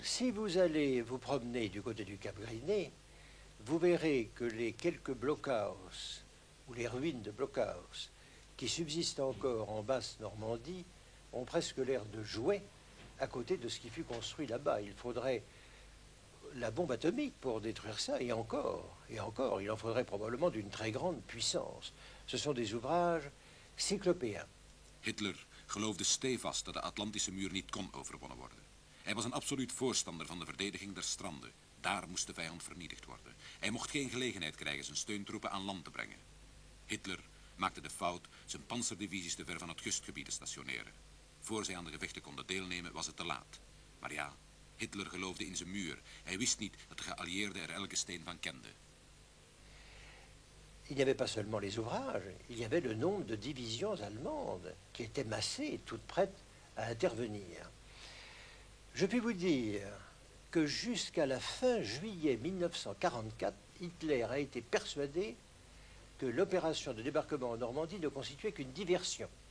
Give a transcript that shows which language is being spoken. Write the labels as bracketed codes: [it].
[fr] Si vous allez vous promener du côté du Cap Griné, vous verrez que les quelques blockhaus ou les ruines de blockhaus qui subsistent encore en Basse-Normandie ont presque l'air de jouets à côté de ce qui fut construit là-bas. Il faudrait la bombe atomique pour détruire ça, et encore, il en faudrait probablement d'une très grande puissance. Ce sont des ouvrages cyclopéens. [nl] Hitler geloofde stevast dat de Atlantische muur niet kon overwonnen worden. Hij was een absoluut voorstander van de verdediging der stranden. Daar moest de vijand vernietigd worden. Hij mocht geen gelegenheid krijgen zijn steuntroepen aan land te brengen. Hitler maakte de fout zijn panzerdivisies te ver van het kustgebied te stationeren. Voor zij aan de gevechten konden deelnemen was het te laat. Maar ja, Hitler geloofde in zijn muur. Hij wist niet dat de geallieerden er elke steen van kenden. [fr] Il n'y avait pas seulement les ouvrages, il y avait le nombre de divisions allemandes qui étaient massées, toutes prêtes à intervenir. Je puis vous dire que jusqu'à la fin juillet 1944, Hitler a été persuadé que l'opération de débarquement en Normandie ne constituait qu'une diversion.